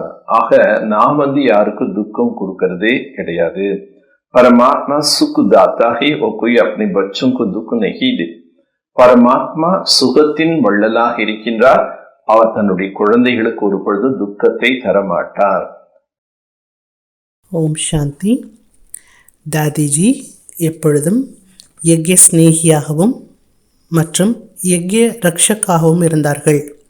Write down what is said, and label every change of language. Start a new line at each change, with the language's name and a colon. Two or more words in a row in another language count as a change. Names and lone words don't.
Tamil: ஆக நாம் யாருக்கும் துக்கம் கொடுக்கறதே கிடையாது.
Hindi: परमात्मा सुख दाता है, वो कोई अपने बच्चों को दुख नहीं दे.
Tamil: பரமாத்மா சுகத்தின் வள்ளலாக இருக்கின்றார். அவர் தன்னுடைய குழந்தைகளுக்கு ஒரு பொழுது துக்கத்தை தரமாட்டார். ஓம் சாந்தி. தாதிஜி எப்பொழுதும் யக்ய ஸ்நேகியாகவும் மற்றும் யக்ய ரக்ஷக்காகவும் இருந்தார்கள்.